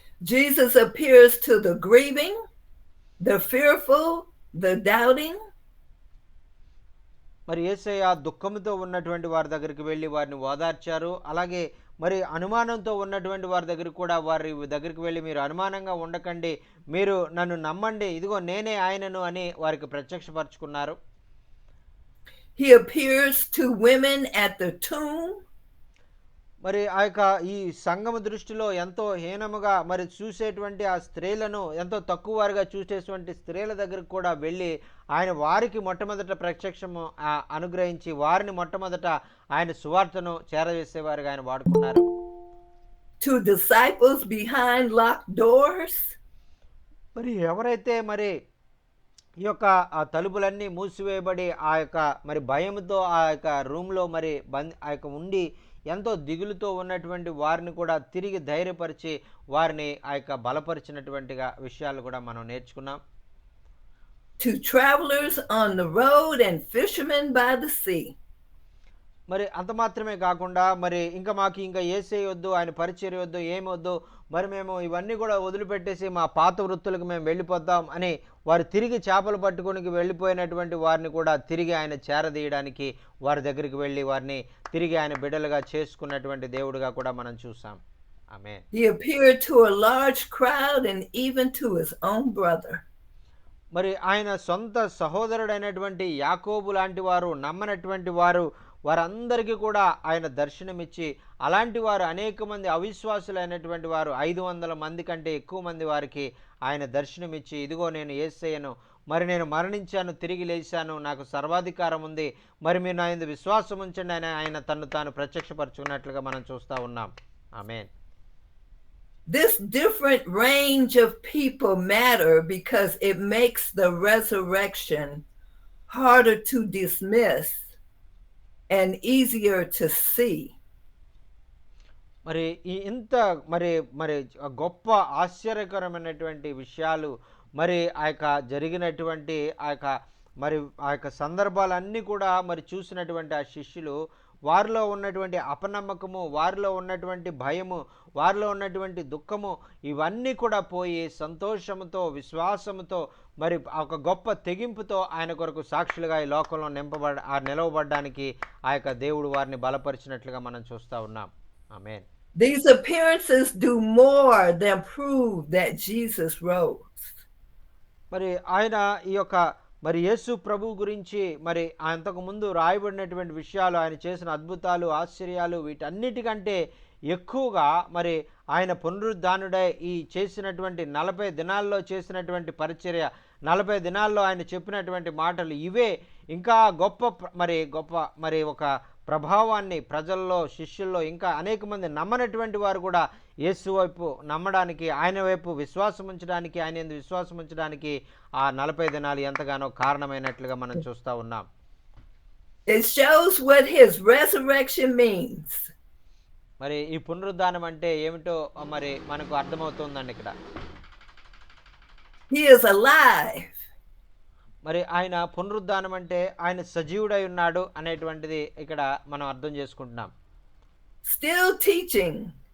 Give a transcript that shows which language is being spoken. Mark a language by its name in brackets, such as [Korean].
[English] Jesus appears to the grieving, the fearful, the doubting. [Telugu] మరి యేసయ్య దుఃఖముతో ఉన్నటువంటి వారి దగ్గరికి వెళ్ళి వారిని ఓదార్చారు. అలాగే మరి అనుమానంతో ఉన్నటువంటి వారి దగ్గరికి వెళ్ళి మీరు అనుమానంగా ఉండకండి, మీరు నన్ను నమ్మండి, ఇదిగో నేనే ఆయనను అని వారికి ప్రత్యక్షపరచుకున్నారు. [English] He appears to women at the tomb. [Telugu] మరి ఆ యొక్క ఈ సంఘము దృష్టిలో ఎంతో హీనముగా మరి చూసేటువంటి ఆ స్త్రీలను ఎంతో తక్కువ వారిగా చూసేటువంటి స్త్రీల దగ్గరకు కూడా వెళ్ళి ఆయన వారికి మొట్టమొదట ప్రత్యక్షము అనుగ్రహించి వారిని మొట్టమొదట ఆయన సువార్తను చేరవేసేవారుగా ఆయన వాడుకున్నారు. [English] To disciples behind locked doors. [Telugu] మరి ఎవరైతే మరి ఈ యొక్క ఆ తలుపులన్నీ మూసివేయబడి ఆ యొక్క మరి భయంతో ఆ యొక్క రూమ్లో మరి ఆ యొక్క ఉండి ఎంతో దిగులుతో ఉన్నటువంటి వారిని కూడా తిరిగి ధైర్యపరిచి వారిని ఆ యొక్క బలపరిచినటువంటిగా విషయాలు కూడా మనం నేర్చుకున్నాం. [English] To travelers on the road and fishermen by the sea. [Telugu] మరి అంత మాత్రమే కాకుండా మరి ఇంకా మాకు ఇంకా యేసయ్య వద్దు, ఆయన పరిచర్య వద్దు, ఏమి వద్దు, మరి మేము ఇవన్నీ కూడా వదిలిపెట్టేసి మా పాత వృత్తులకు మేము వెళ్ళిపోతాం అని వారు తిరిగి చేపలు పట్టుకుని వెళ్ళిపోయినటువంటి వారిని కూడా తిరిగి ఆయన చేరదీయడానికి వారి దగ్గరికి వెళ్ళి వారిని తిరిగి ఆయన బిడ్డలుగా చేసుకున్నటువంటి దేవుడిగా కూడా మనం చూసాం. ఆమేన్. [English] He appeared to a large crowd and even to his own brother. [Telugu] మరి ఆయన సొంత సహోదరుడైనటువంటి యాకోబు లాంటి వారు, నమ్మనటువంటి వారు, వారందరికీ కూడా ఆయన దర్శనమిచ్చి అలాంటి వారు అనేక మంది అవిశ్వాసులైనటువంటి వారు 500 మంది కంటే ఎక్కువ మంది వారికి ఆయన దర్శనమిచ్చి, ఇదిగో నేను యేసయ్యను, మరి నేను మరణించాను, తిరిగి లేచాను, నాకు సర్వాధికారం ఉంది, మరి మీరు నా యందు విశ్వాసం ఉంచండి అని ఆయన తను తాను ప్రత్యక్షపరుచుకున్నట్లుగా మనం చూస్తూ ఉన్నాం. ఆమేన్. [English] This different range of people matter because it makes the resurrection harder to dismiss and easier to see. [Telugu] మరి ఈ ఇంత మరి మరి గొప్ప ఆశ్చర్యకరమైనటువంటి విషయాలు మరి ఆ యొక్క జరిగినటువంటి ఆ యొక్క సందర్భాలన్నీ కూడా మరి చూసినటువంటి ఆ శిష్యులు వారిలో ఉన్నటువంటి అపనమ్మకము, వారిలో ఉన్నటువంటి భయము, వారిలో ఉన్నటువంటి దుఃఖము ఇవన్నీ కూడా పోయి సంతోషముతో, విశ్వాసముతో, మరి ఒక గొప్ప తెగింపుతో ఆయన కొరకు సాక్షులుగా ఈ లోకంలో నిలవబడడానికి ఆ యొక్క దేవుడు వారిని బలపరిచినట్లుగా మనం చూస్తూ ఉన్నాం. ఆమేన్. [English] These appearances do more than prove that Jesus rose. [Telugu] మరి ఆయన ఈ యొక్క మరి యేసు ప్రభు గురించి మరి అంతకు ముందు రాయబడినటువంటి విషయాలు, ఆయన చేసిన అద్భుతాలు, ఆశ్చర్యాలు వీటన్నిటికంటే ఎక్కువగా మరి ఆయన పునరుద్ధానుడై ఈ చేసినటువంటి 40 దినాల్లో చేసినటువంటి పరిచర్య, 40 దినాల్లో ఆయన చెప్పినటువంటి మాటలు ఇవే ఇంకా గొప్ప మరి ఒక ప్రభావాన్ని ప్రజల్లో, శిష్యుల్లో ఇంకా అనేక మంది నమ్మనటువంటి వారు కూడా యేసు వైపు నమ్మడానికి, ఆయన వైపు విశ్వాసం ఉంచడానికి, ఆయన యందు విశ్వాసం ఉంచడానికి ఆ 40 దినాలు ఎంతగానో కారణమైనట్లుగా మనం చూస్తూ ఉన్నాం. [English] It shows what his resurrection means. [Telugu] మరి ఈ పునరుద్ధానం అంటే ఏమిటో మరి మనకు అర్థమవుతుందండి ఇక్కడ. [English] He is alive. [Telugu] మరి ఆయన పునరుద్ధానం అంటే ఆయన సజీవుడై ఉన్నాడు అనేటువంటిది ఇక్కడ మనం అర్థం చేసుకుంటున్నాం. [English] Still teaching.